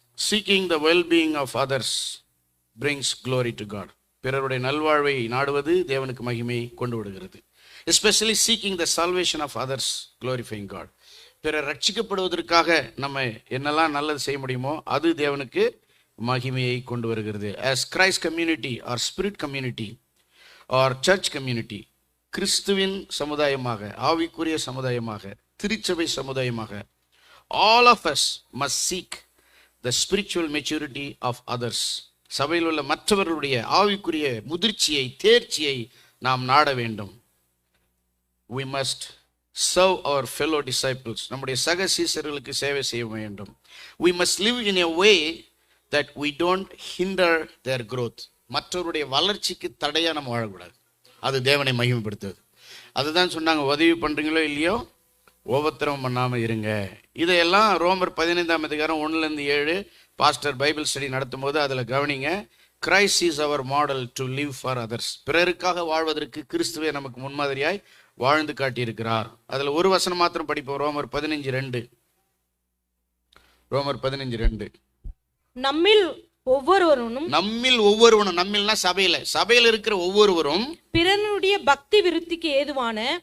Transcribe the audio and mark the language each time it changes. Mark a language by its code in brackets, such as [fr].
[en] Seeking the wellbeing of others brings glory to God. [ta] பிறருடைய நல்வாழ்வை நாடுவது தேவனுக்கு மகிமை கொண்டு விடுகிறது. [en] Especially seeking the salvation of others glorifying God. [ta] பிறர் ரட்சிக்கப்படுவதற்காக நம்ம என்னெல்லாம் நல்லது செய்ய முடியுமோ அது தேவனுக்கு மகிமையை கொண்டு வருகிறது. [en] as Christ community or spirit community or church community, [ta] கிறிஸ்துவின் சமுதாயமாக, ஆவிக்குரிய சமுதாயமாக, திருச்சபை சமுதாயமாக, [en] all of us must seek the spiritual maturity of others. [ta] சபையில் உள்ள மற்றவர்களுடைய ஆவிக்குரிய முதிர்ச்சியை, தேர்ச்சியை நாம் நாட வேண்டும். [en] we must serve our fellow disciples. [ta] நம்முடைய சக சீசர்களுக்கு சேவை செய்ய வேண்டும். [en] we must live in a way that we don't hinder their growth. [ta] மற்றவருடைய வளர்ச்சிக்கு தடையா நம்ம வாழக்கூடாது. அது தேவனை மகிமைப்படுத்துவது. அதுதான் சொன்னாங்க, உதவி பண்றீங்களோ இல்லையோ உபத்திரவம் பண்ணாம இருங்க. இதையெல்லாம் ரோமர் 15ஆம் அதிகாரம் 1-7 பாஸ்டர் பைபிள் ஸ்டடி நடத்தும் போது அதுல கவனிங்க. [en] Christ is our model to live for others. [ta] பிறருக்காக வாழ்வதற்கு கிறிஸ்துவே நமக்கு முன்மாதிரியாய் வாழ்ந்து காட்டியிருக்கிறார். அதுல ஒரு வசனம் மாத்திரம் படிப்போம். ரோமர் 15:2. ரோமர் 15:2. நம்மில் ஒவ்வொருவரும், நம்மில்னா சபையில இருக்கிற ஒவ்வொருவரும் பிறனுடைய பக்தி விருத்திக்கு ஏதுவான,